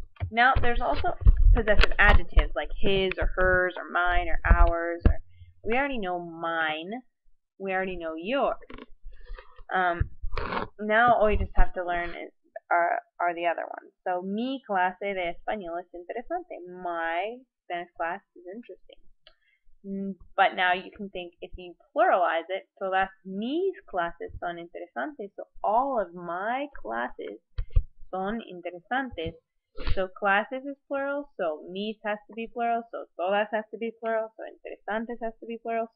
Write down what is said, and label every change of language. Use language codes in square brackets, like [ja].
[en] Now there's also possessive adjectives like his or hers or mine or ours. We already know mine. We already know yours. Now all you just have to learn are the other ones. [es] So mi clase de español es interesante. [en] My Spanish class is interesting. But now you can think if you pluralize it, so that's [es] mis clases son interesantes. [en] So all of my classes [es] son interesantes. [en] So classes is plural, so mis has to be plural, so todas has to be plural, so interesantes has to be plural.